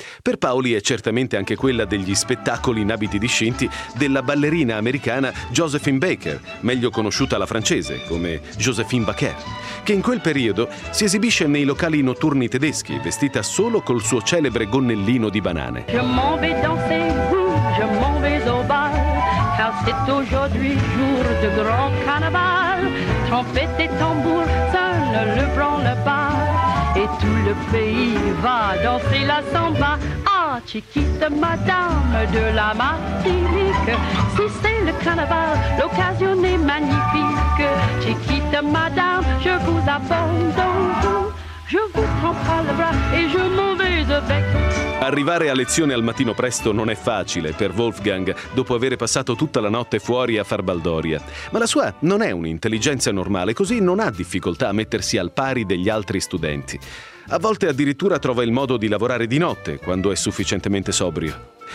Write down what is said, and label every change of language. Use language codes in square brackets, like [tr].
[it] Per Pauli è certamente anche quella degli spettacoli in abiti discinti della ballerina americana Josephine Baker, meglio conosciuta alla francese come Josephine Baker, che in quel periodo si esibisce nei locali notturni tedeschi, vestita solo col suo celebre gonnellino di banane. [fr] Je m'en vais danser, je m'en vais au bar. C'est aujourd'hui jour de grand carnaval, trompette et tambour sonne le blanc le bas, et tout le pays va danser la samba. Ah, chiquite madame de la Martinique, si c'est le carnaval, l'occasion est magnifique. Chiquite madame, je vous abandonne, je vous prends par le bras et je m'en vais avec. [it] Arrivare a lezione al mattino presto non è facile per Wolfgang dopo aver passato tutta la notte fuori a far baldoria. Ma la sua non è un'intelligenza normale, così non ha difficoltà a mettersi al pari degli altri studenti. A volte addirittura trova il modo di lavorare di notte, quando è sufficientemente sobrio.